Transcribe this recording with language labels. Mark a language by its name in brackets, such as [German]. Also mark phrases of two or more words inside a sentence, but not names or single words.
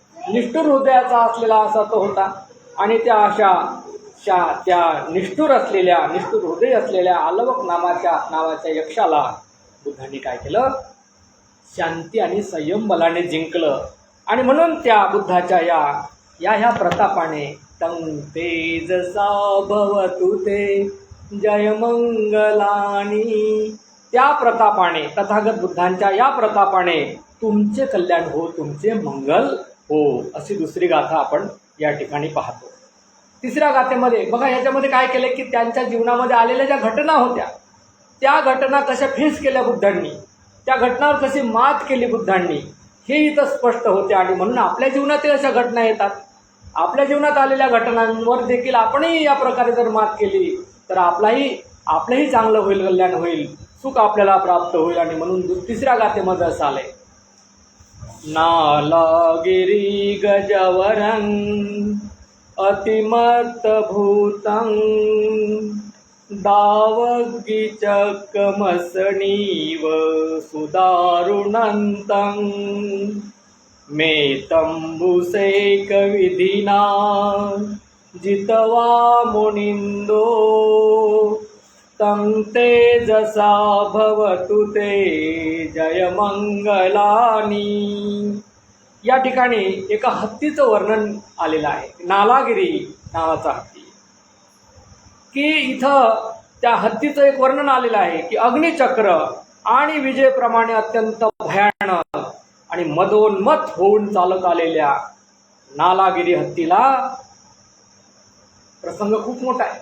[Marathi] निष्ठुर हृदयाचा असलेला असा तो होता. आणि त्या त्या निष्ठुर हृदय असलेल्या आलवक नावाच्या यक्षाला बुद्धांनी काय केलं, शांती आणि संयम बलाने जिंकलं. आणि म्हणून त्या बुद्धाच्या ह्या प्रतापाने [Pali] तं तेजसा भवतु ते जय मंगलानी, [Marathi] त्या प्रतापाने, तथागत बुद्धांच्या या प्रतापाने तुमचे कल्याण हो, तुमचे मंगल हो, अशी दुसरी गाथा आपण या ठिकाणी पाहतो. तिसऱ्या गाथेमध्ये बघा, ह्याच्यामध्ये काय केलं की त्यांच्या जीवनामध्ये आलेल्या ज्या घटना होत्या त्या घटना कशा फेस केल्या बुद्धांनी, त्या घटनावर कशी मात केली बुद्धांनी, हे इथं स्पष्ट होते. आणि म्हणून आपल्या जीवनातही अशा घटना येतात. आपल्या जीवनात आलेल्या घटनांवर देखील आपणही या प्रकारे जर मात केली तर आपलंही चांगलं होईल, कल्याण होईल, सुख आपल्याला प्राप्त होईल. आणि म्हणून तिसऱ्या गाथेमध्ये असं आलंय, [Pali] नालागिरी गजवरं अतिमत्त भूतं दावग्गिचकमसनीव सुदारुणन्तं मे तंबुसेकविधिना जितवा मुनिन्दो तं तेजसा भवतु ते जयमंगलानी. [Marathi] या ठिकाणी एका हत्तीचं वर्णन आलेलं आहे, नालागिरी नावाचा हत्ती. की इथं त्या हत्तीचं एक वर्णन आलेलं आहे की अग्निचक्र आणि विजेप्रमाणे अत्यंत भयानक आणि मदोन्मत होऊन चालत आलेल्या नालागिरी हत्तीला, प्रसंग खूप मोठा आहे.